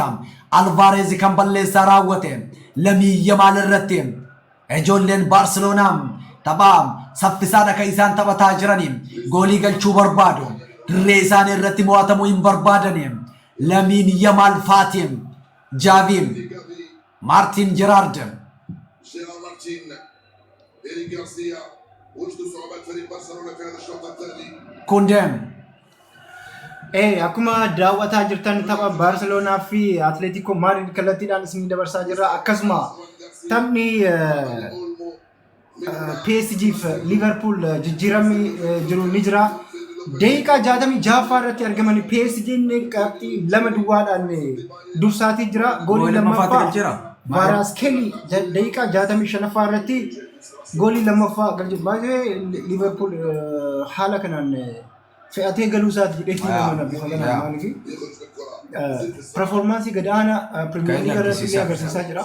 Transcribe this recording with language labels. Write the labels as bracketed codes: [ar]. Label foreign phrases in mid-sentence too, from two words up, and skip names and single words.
[om] Alvarez kan balleessaa raawwate. Lamine Yamal irratti. Ijoolleen Barcelonaa taphaa saffisaadha kan isaan taphataa jiranii. Goolii galchuu barbaadu. Dirree isaan irratti mo'atamuu hin barbaadani. Lamine Yamal Fatim Javi Martin Gerrard [ar] إيريك غارسيا وجدوا صعوبات فريق برشلونة في هذا الشوط الثاني [om] Kundem akkuma daawwataa jirtan tapha Barcelonaa fi Atletico Madrid kallattiidhaan isin dabarsaa jirra akkasuma taphni PSG fi Liverpool jijjiiramni jiru ni jira daqiiqaa 66 irratti argaman PSG qabxii 2-2dhaan dursaatii jira goolii lammaffaa Kvaratskhelia daqiiqaa 65 irratti goolii lammaffaa galche baay'ee Liverpool haala kanaan fe'atee galuu isaati jedhee nama bifa kanaan maaliif performaansii gadaanaa Premier League irratti illee agarsiisaa jira.